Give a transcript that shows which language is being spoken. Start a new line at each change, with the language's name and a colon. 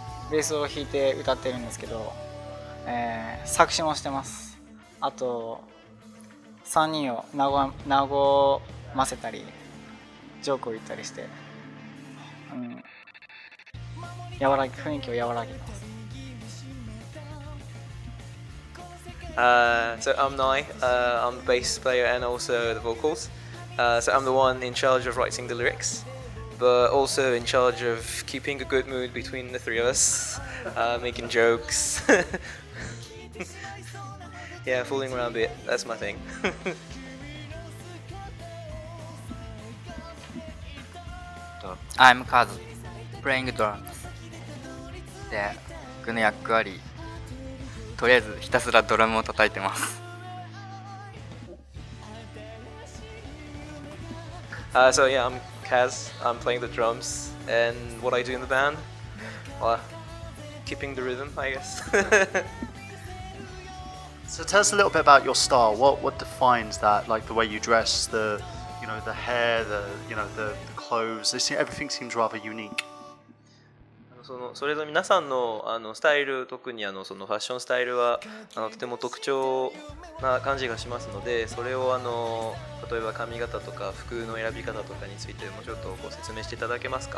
Japanese: ベースを弾いて歌ってるんですけど、作詞もしてます。あと3人を和ませたりジョークを言ったりして、雰囲気を和らげます。
English: So I'm Nai, I'm the bass player and also the vocals. So I'm the one in charge of writing the lyrics, but also in charge of keeping a good mood between the three of us, making jokes. Yeah, fooling around a bit, that's my thing. I'm Kaz, playing drums.
Japanese: で、僕の役割、とりあえずひたすらドラムを叩いてます。
English: So yeah, I'm Kaz, I'm playing the drums, and what I do in the band, well, keeping the rhythm, I guess. So tell us a little bit about your style. What defines that? Like the way you dress, the hair, the clothes. Everything seems rather unique.
Japanese: それぞれ皆さんのスタイル、特にそのファッションスタイルはとても特徴な感じがしますので、それを例えば髪型とか服の選び方とかについてもうちょっとご説明していただけますか。